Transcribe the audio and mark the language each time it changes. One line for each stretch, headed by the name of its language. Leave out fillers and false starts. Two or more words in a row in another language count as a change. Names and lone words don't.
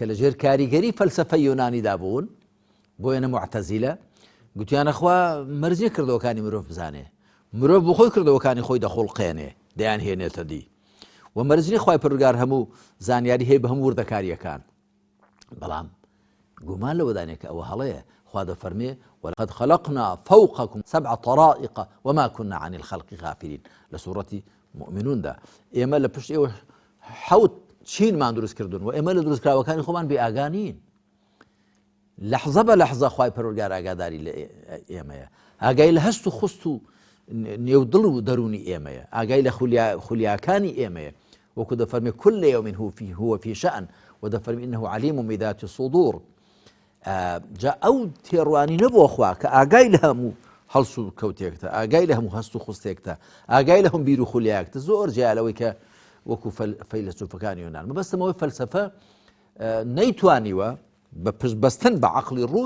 Central Kurdish: لە ژێر کاریگەری فەلسەفەی یۆنانیدا بوون بۆیە موعتەزیلە گوتیانە خوا مەرجێ کردەوەکانی مرۆڤ بزانێ مرۆڤ بۆ خۆی کردەوەکانی خۆی دەخۆڵقێنێ دەیان هێنێتە دی و مەرجنی خوای پەروەردگار هەموو زانیاری هەیە بە هەموو وردەکاریەکان بەڵام گومان لەوەدانێ کە ئەوە هەڵەیە خوا دەفەرمێ
Arabic: ولقد خلقنا فوقكم 7 طرائق وما كنا عن الخلق غافلين
Central Kurdish: لسورة مؤمنون دا ئێمە لە پشت ئێوە حوت چینمان دروست کردوون و ئێمە لە دروستکراوەکانی خۆمان بێئاگانین لەحزە بە لەحزە خوای پەروەردگار ئاگاداری لە ئێمەیە ئاگای لە هەست و خوست و نێودڵ و دەرونی ئێمەیە ئاگای لە خولیاکانی ئێمەیە وەکو دەفەرمێ
Arabic: كل يوم هو في شأن
Central Kurdish: و دەفەرمێ
Arabic: إنه عليم بذات الصدور
Central Kurdish: جا ئەو تێڕوانی نەبووە خوا کە ئاگای لە هەموو هەڵس و کەوتێکتە ئاگای لە هەموو هەست و خوستێکتە ئاگای لە هەموو بیر و خولیاکتە زۆر جیالەوەی کە وەکو فەیلسوفەکانی یۆنان مەبەستمەوەی فەلسەفە نەیتوانیوە بە پشتبەستن بە عەقڵی ڕوت